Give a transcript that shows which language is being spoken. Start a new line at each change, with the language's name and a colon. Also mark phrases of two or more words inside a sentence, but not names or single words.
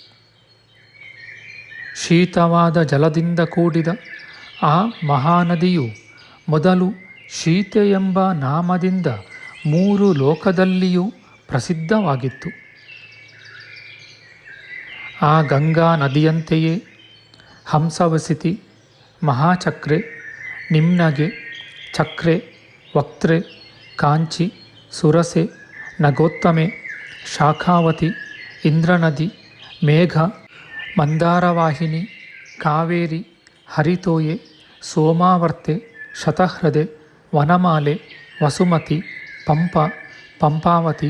Kannada: ಶೀತವಾದ ಜಲದಿಂದ ಕೂಡಿದ ಆ ಮಹಾನದಿಯು ಮೊದಲು ಶೀತೆ ಎಂಬ ನಾಮದಿಂದ 3 ಲೋಕದಲ್ಲಿಯೂ ಪ್ರಸಿದ್ಧವಾಗಿತ್ತು. ಆ ಗಂಗಾ ನದಿಯಂತೆಯೇ ಹಂಸವಸಿತಿ, ಮಹಾಚಕ್ರೆ, ನಿಮ್ನಗೆ, ಚಕ್ರೆ, ವಕ್ತ್ರೆ, ಕಾಂಚಿ, ಸುರಸೆ, ನಗೋತ್ತಮೆ, ಶಾಖಾವತಿ, ಇಂದ್ರನದಿ, ಮೇಘ, ಮಂದಾರವಾಹಿನಿ, ಕಾವೇರಿ, ಹರಿತೋಯೆ, ಸೋಮಾವರ್ತೆ, ಶತಹೃದೆ, ವನಮಾಲೆ, ವಸುಮತಿ, ಪಂಪ, ಪಂಪಾವತಿ,